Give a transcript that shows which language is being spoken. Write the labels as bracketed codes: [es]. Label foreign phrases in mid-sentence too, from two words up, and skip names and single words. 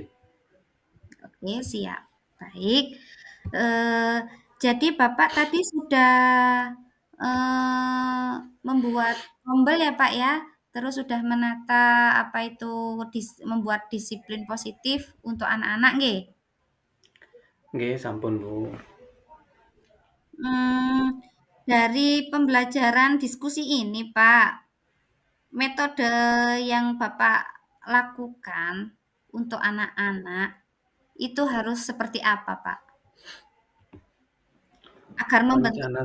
[id] Oke, siap. Baik. Eh, jadi Bapak tadi sudah membuat tombel ya, Pak ya. Terus sudah menata apa itu membuat disiplin positif untuk anak-anak, nggih. [ban] Nggih, sampun Bu. [id] Hmm, dari pembelajaran diskusi ini, Pak, metode yang Bapak lakukan untuk anak-anak itu harus seperti apa, Pak? Rencana